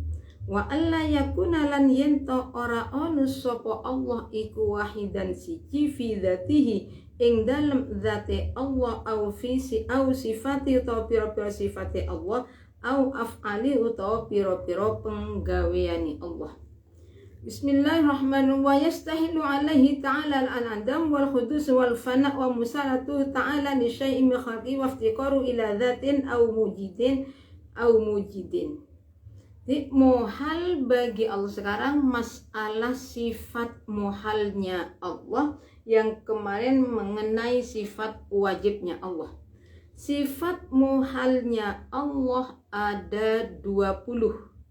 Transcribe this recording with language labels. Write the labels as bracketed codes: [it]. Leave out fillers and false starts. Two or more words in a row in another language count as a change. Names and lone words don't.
[ar] وأن لا يكون [jv] lan yento ora ono sapa Allah iku wahidan siji [ar] في ذاته [jv] ing dalem zate Allah [ar] أو في صفات [jv] utawa pira-pira sifate Allah [ar] أو أفعال [jv] utawa pira-pira penggaweane Allah. Bismillahirrahmanirrahim. [ar] ويستحيل عليه تعالى العدم والحدوث والفناء والمماثلة تعالى لشيء من خلقه والافتقار إلى ذات أو موجد. [id] Jadi muhal bagi Allah. Sekarang masalah sifat muhalnya Allah yang kemarin mengenai sifat wajibnya Allah. Sifat muhalnya Allah ada 20.